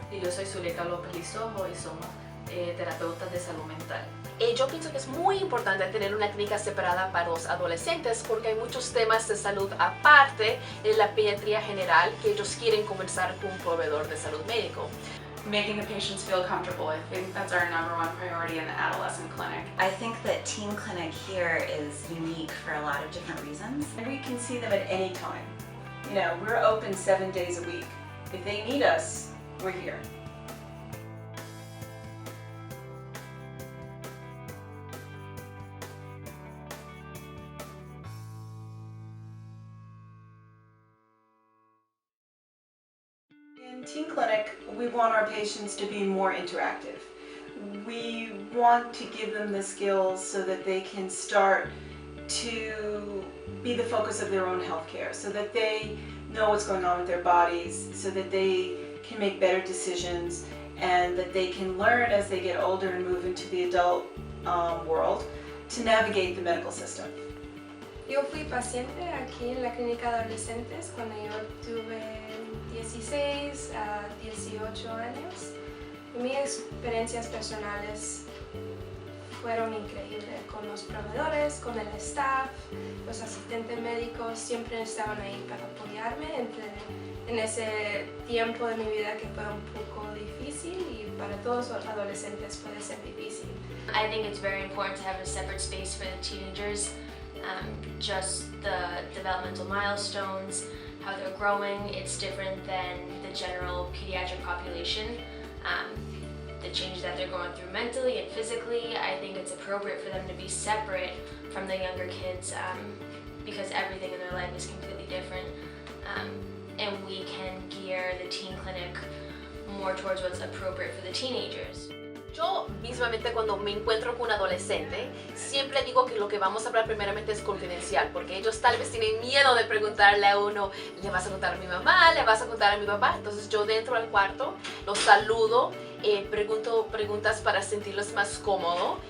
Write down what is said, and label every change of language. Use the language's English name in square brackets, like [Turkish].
[Spanish] Y yo soy Zuleika López Lizojo y somos terapeutas de salud mental. Yo pienso que es muy importante tener una clínica separada para los adolescentes porque hay muchos temas de salud aparte de la pediatría general que ellos quieren conversar con un proveedor de salud médico. [English] Making the patients feel comfortable, I think that's our #1 priority in the adolescent clinic. I think that teen clinic here is unique for a lot of different reasons. And we can see them at any time. You know, we're open 7 days a week. If they need us, we're here. In Teen Clinic, we want our patients to be more interactive. We want to give them the skills so that they can start to be the focus of their own healthcare, so that they know what's going on with their bodies, so that they can make better decisions, and that they can learn as they get older and move into the adult world to navigate the medical system. [Spanish] Yo fui paciente aquí en la clínica de adolescentes cuando yo tuve 16 a 18 años. Mis experiencias personales fueron increíbles con los proveedores, con el staff, los asistentes médicos siempre estaban ahí para apoyarme en ese tiempo de mi vida que fue un poco difícil y para todos los adolescentes puede ser difícil. [English] I think it's very important to have a separate space for the teenagers. Just the developmental milestones, how they're growing, it's different than the general pediatric population. The changes that they're going through mentally and physically, I think it's appropriate for them to be separate from the younger kids because everything in their life is completely different. And we can gear the teen clinic more towards what's appropriate for the teenagers. [Spanish] Yo mismamente cuando me encuentro con un adolescente, siempre digo que lo que vamos a hablar primeramente es confidencial, porque ellos tal vez tienen miedo de preguntarle a uno, ¿le vas a contar a mi mamá? ¿Le vas a contar a mi papá? Entonces yo dentro del cuarto los saludo, pregunto preguntas para sentirlos más cómodos.